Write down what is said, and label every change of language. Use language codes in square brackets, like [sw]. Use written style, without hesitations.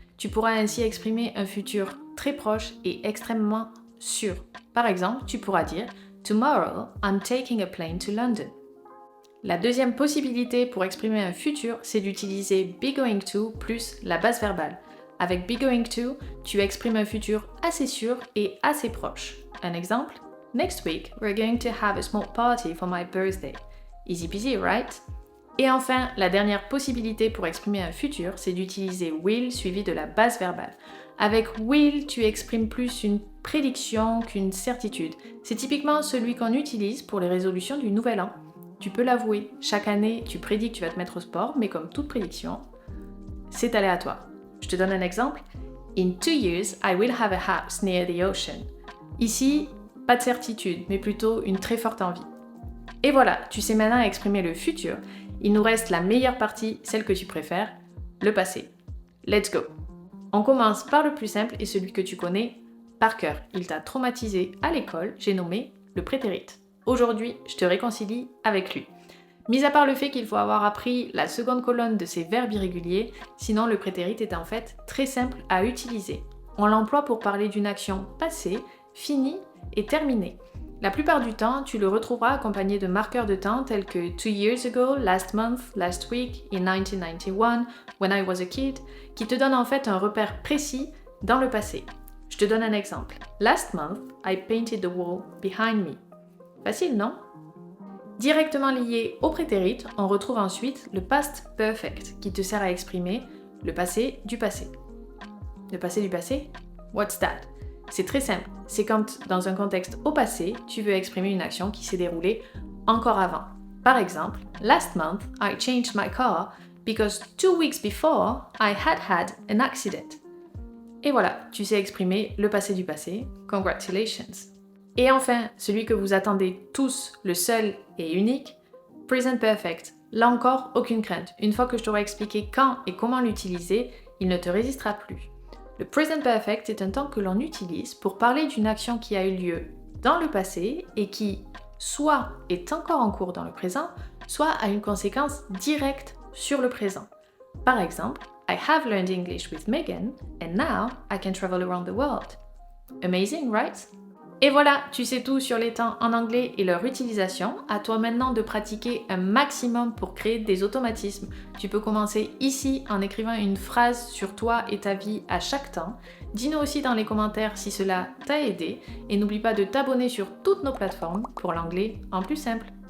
[fr] Tu pourras ainsi exprimer un futur très proche et extrêmement sûr. Par exemple, tu pourras dire « [en] Tomorrow, I'm taking a plane to London ». [fr] La deuxième possibilité pour exprimer un futur, c'est d'utiliser be going to plus la base verbale. Avec be going to, tu exprimes un futur assez sûr et assez proche. Un exemple, « [en] Next week, we're going to have a small party for my birthday ». Easy peasy, right? [fr] Et enfin, la dernière possibilité pour exprimer un futur, c'est d'utiliser will suivi de la base verbale. Avec will, tu exprimes plus une prédiction qu'une certitude. C'est typiquement celui qu'on utilise pour les résolutions du nouvel an. Tu peux l'avouer, chaque année, tu prédis que tu vas te mettre au sport, mais comme toute prédiction, c'est aléatoire. Je te donne un exemple. [en] In 2 years, I will have a house near the ocean. [fr] Ici, pas de certitude, mais plutôt une très forte envie. Et voilà, tu sais maintenant exprimer le futur. Il nous reste la meilleure partie, celle que tu préfères, le passé. [en] Let's go! [fr] On commence par le plus simple et celui que tu connais par cœur. Il t'a traumatisé à l'école, j'ai nommé le prétérit. Aujourd'hui, je te réconcilie avec lui. Mis à part le fait qu'il faut avoir appris la seconde colonne de ces verbes irréguliers, sinon le prétérit est en fait très simple à utiliser. On l'emploie pour parler d'une action passée, finie et terminée. La plupart du temps, tu le retrouveras accompagné de marqueurs de temps tels que [en] 2 years ago, last month, last week, in 1991, when I was a kid, [fr] qui te donnent en fait un repère précis dans le passé. Je te donne un exemple. [en] Last month, I painted the wall behind me. [fr] Facile, non? Directement lié au prétérit, on retrouve ensuite le past perfect, qui te sert à exprimer le passé du passé. Le passé du passé? [en] What's that? [fr] C'est très simple, c'est quand dans un contexte au passé, tu veux exprimer une action qui s'est déroulée encore avant. Par exemple, [en] last month I changed my car because 2 weeks before I had an accident. [fr] Et voilà, tu sais exprimer le passé du passé, congratulations. Et enfin, celui que vous attendez tous, le seul et unique, present perfect. Là encore, aucune crainte. Une fois que je t'aurai expliqué quand et comment l'utiliser, il ne te résistera plus. Le present perfect est un temps que l'on utilise pour parler d'une action qui a eu lieu dans le passé et qui soit est encore en cours dans le présent, soit a une conséquence directe sur le présent. Par exemple, [en] I have learned English with Megan and now I can travel around the world. Amazing, right? [fr] Et voilà, tu sais tout sur les temps en anglais et leur utilisation. À toi maintenant de pratiquer un maximum pour créer des automatismes. Tu peux commencer ici en écrivant une phrase sur toi et ta vie à chaque temps. Dis-nous aussi dans les commentaires si cela t'a aidé et n'oublie pas de t'abonner sur toutes nos plateformes pour l'anglais en plus simple.